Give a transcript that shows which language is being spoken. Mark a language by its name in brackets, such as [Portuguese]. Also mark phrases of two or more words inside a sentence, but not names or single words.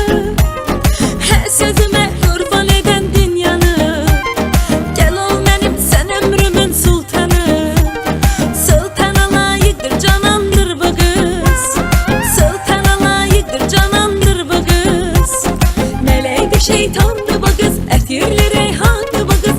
[Azerbaijani] Hər sözümə qurban edən dünyanı. Gəl ol mənim, sən ömrümün sultanı. Sultana layiqdir, canandır bu qız. Sultana layiqdir, canandır bu qız. [Turkish] Melekti şeytandı bu kız, etirli reyhandı bu kız.